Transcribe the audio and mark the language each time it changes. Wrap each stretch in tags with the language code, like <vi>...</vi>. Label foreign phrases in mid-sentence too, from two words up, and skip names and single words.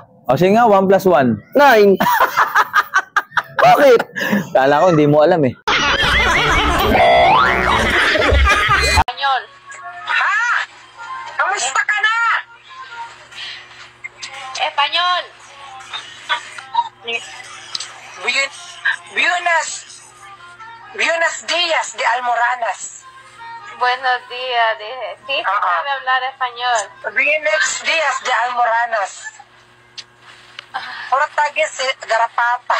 <tl>O sige nga, 1 + 1. 9. Bakit? Kala ko hindi mo alam eh. Espanyol. Ha? Kamusta ka na? Espanyol.</tl> <es>Buenos días de Almoranas. Buenos días, dije. Sí, sabe hablar español. Buenos días de Almoranas. Portugués garapata.</es>